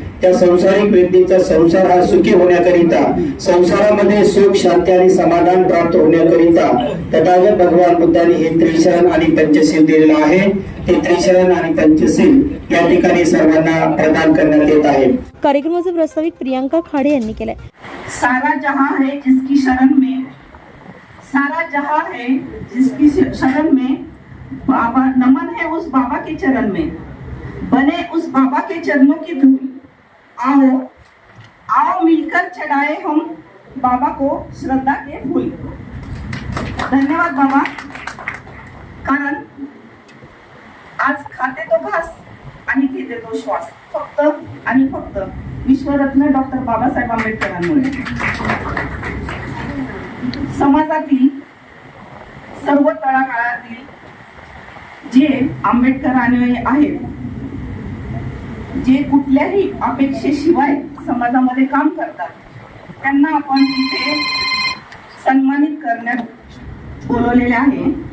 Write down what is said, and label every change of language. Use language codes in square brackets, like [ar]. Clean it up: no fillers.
[mr] त्या संसारिक व्यक्तीचा संसार हा सुखी होण्याकरिता, संसारामध्ये सुख शांती आणि समाधान प्राप्त होण्याकरिता तथागत भगवान बुद्धांनी हे त्रिशरण आणि पंचशील दिलेलं आहे। ते त्रिशरण आणि पंचशील या ठिकाणी सर्वांना प्रदान करण्यात येत आहे। कार्यक्रमाचे प्रस्तावित प्रियांका खाडे यांनी केले। [hi] सारा जहां है जिसकी शरण में, सारा जहां है जिसकी शरण में, बाबा नमन है उस बाबा के चरण में, बने उस बाबा के चरणों की धूल, आओ आओ मिलकर चढ़ाए हम बाबा को श्रद्धा के फूल। [mr] धन्यवाद बाबा, कारण आज खाते तो घास आणि घेते तो श्वास फक्त आणि फक्त विश्वरत्न डॉक्टर बाबासाहेब आंबेडकरांमुळे। समाजातील सर्व तळागाळातील जे आंबेडकरांनी आहेत, जे कुठल्याही अपेक्षेशिवाय समाजामध्ये काम करतात, त्यांना आपण इथे सन्मानित करण्यात बोलवलेले आहे।